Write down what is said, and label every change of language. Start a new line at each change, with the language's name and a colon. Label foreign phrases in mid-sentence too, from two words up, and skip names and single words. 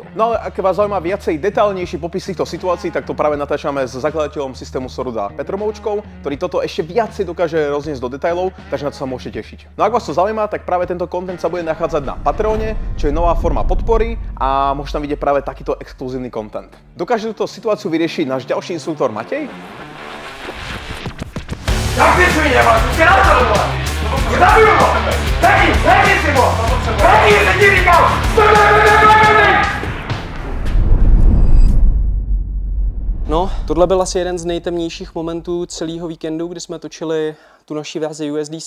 Slovak: No ale ak vás zaujíma viacej detailnejší popis týchto situácií, tak to práve natáčame s zakladateľom systému Soruda Petrom Oučkou, ktorý toto ešte viacej dokáže rozniesť do detailov, takže na to sa môžete tešiť. No ak vás to zaujíma, tak práve tento content sa bude nachádzať na Patreone, čo je nová forma podpory a môžete tam vidieť práve takýto exkluzívny content. Dokáže túto situáciu vyriešiť náš ďalší inštruktor Matej?
Czech: Jak ty svině, máš už na to, vole! Zabiju ho! Pekni si ho! Pekni si ti říkal! No, tohle byl asi jeden z nejtemnějších momentů celého víkendu, kdy jsme točili tu naši verzi USDC.